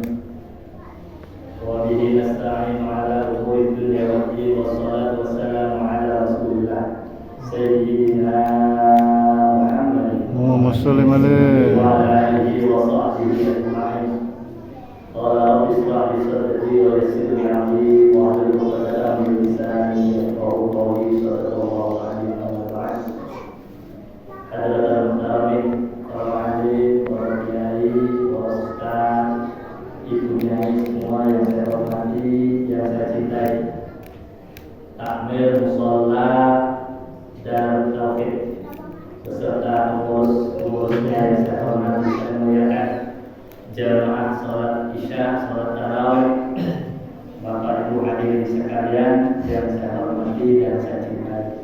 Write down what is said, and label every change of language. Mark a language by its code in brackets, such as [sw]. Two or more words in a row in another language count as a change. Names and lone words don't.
[ar] وبه نستعين على أمور الدنيا والدين والصلاة والسلام على رسول الله سيدنا محمد اللهم صل عليه وعلى آله وصحبه أجمعين. قال رب اشرح لي صدري ويسر لي أمري واحلل عقدة من لساني يفقهوا قولي. صلى الله عليه وسلم. حاضرين محترمين, [id] para hadirin, para kiai, para ustaz, ibu nyai semua yang saya hormati, yang saya cintai. Takmir mushola dan tauhid beserta pengurusnya yang saya hormati dan muliakan, jamaah salat isya, salat tarawih, Bapak Ibu hadirin sekalian yang saya hormati dan saya cintai.